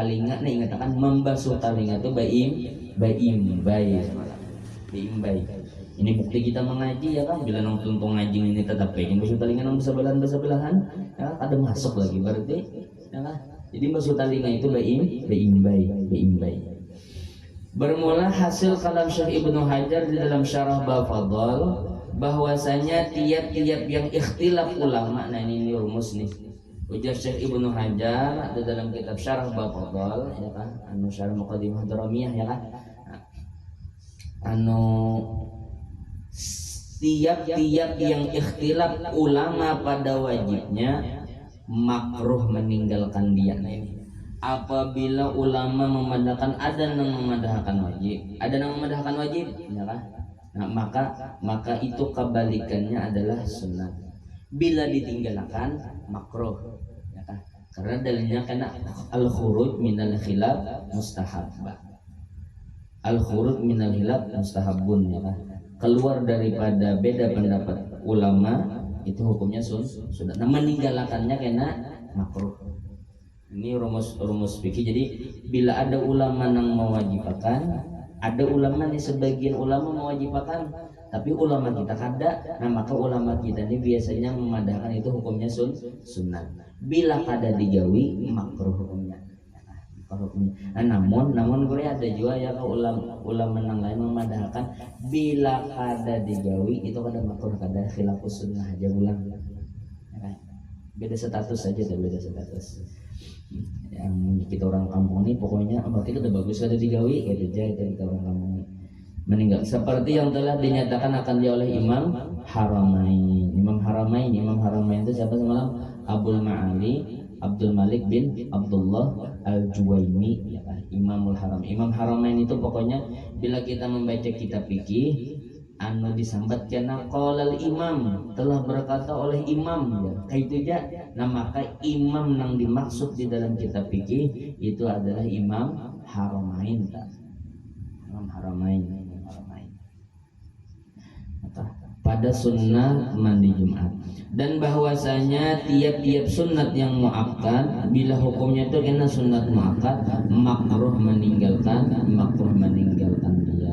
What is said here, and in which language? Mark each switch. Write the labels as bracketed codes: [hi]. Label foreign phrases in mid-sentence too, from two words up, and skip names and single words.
[bjn] Nah ingatakan membasuh talinga itu baimbai. Ini bukti kita mengaji ya kan, bila nang tuntung ngaji ini tetap pengen basuh talinga nang bersebelahan ya ada masuk lagi berarti ya kan. Jadi basuh talinga itu baimbai. [id] Bermula hasil kalam Syekh Ibnu Hajar di dalam Syarah Bab Fadhal bahwasanya tiap-tiap yang ikhtilaf ulama. [bjn] Nah ini rumus nih, ujar Syekh Ibnu Hajar di dalam kitab Syarah Bab Fadhal ya kan, anu Syarah Muqaddimah Daramiyah ya kan, anu tiap-tiap yang ikhtilaf ulama pada wajibnya makruh meninggalkan dia. [id] Nah ini apabila ulama memandangkan ada yang memandangkan wajib, ada yang memandangkan wajib ya kan. Nah, maka itu kebalikannya adalah sunat. Bila ditinggalkan makruh, ya kan? Karena dalilnya karena [ar] الخروج من الخلاف مستحب. الخروج من الخلاف مستحب [id] ya kan? Keluar daripada beda pendapat ulama itu hukumnya sunat. Nah, meninggalkannya karena makruh. Ini rumus fikih. [bjn] Jadi bila ada ulama yang mewajibkan, ada ulama nih, sebagian ulama mewajibkan, tapi ulama kita kada. Nah maka ulama kita ini biasanya memadahkan itu hukumnya sunat. Bila kada digawi makruh hukumnya. Nah, namun gue ada juga ya ulama yang lain memadahkan bila kada digawi itu kada makruh, kada khilafus sunnah aja ulang. [id] Beda status saja, beda status. Yang kita orang kampung ini pokoknya berarti kita bagus ada digawi gitu aja, itu kita orang kampung ini meninggal seperti yang telah dinyatakan akan dia oleh Imam Haramain. Imam Haramain itu siapa semalam? Abdul Malik bin Abdullah Al-Juwaini ya kan? Imamul Haram. Imam Haramain itu pokoknya bila kita membaca kitab fikih anu disambat karena [ar] قال الإمام, [id] telah berkata oleh imam ya. Kayak itu aja. Nah maka imam yang dimaksud di dalam kitab fikih itu adalah Imam Haramain. Imam Haramain. Pada sunnah mandi Jumat, dan bahwasanya tiap-tiap sunat yang muakkad bila hukumnya itu kena sunat muakkad makruh meninggalkan dia.